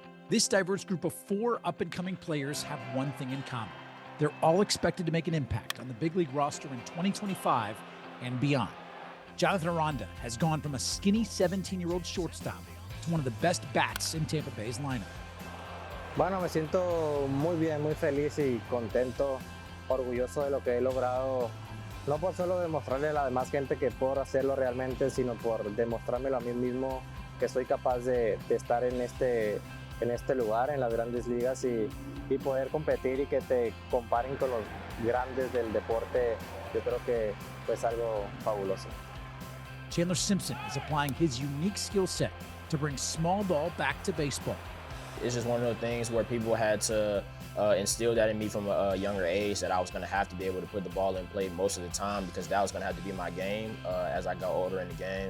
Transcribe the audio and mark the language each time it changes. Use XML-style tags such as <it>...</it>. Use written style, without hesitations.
<en>This diverse group of 4 up-and-coming players have one thing in common. They're all expected to make an impact on the big league roster in 2025 and beyond. Jonathan Aranda has gone from a skinny 17-year-old shortstop to one of the best bats in Tampa Bay's lineup.</en> <es>Bueno, me siento muy bien, muy feliz y contento, orgulloso de lo que he logrado, no por solo demostrarle a la demás gente que puedo hacerlo realmente, sino por demostrármelo a mí mismo que soy capaz de estar en este lugar, en las grandes ligas y poder competir y que te comparen con los grandes del deporte. Yo creo que es algo fabuloso.</es> <en>Chandler Simpson is applying his unique skill set to bring small ball back to baseball. It's just one of those things where people had to instill that in me from a younger age, that I was going to have to be able to put the ball in play most of the time, because that was going to have to be my game as I got older in the game.</en>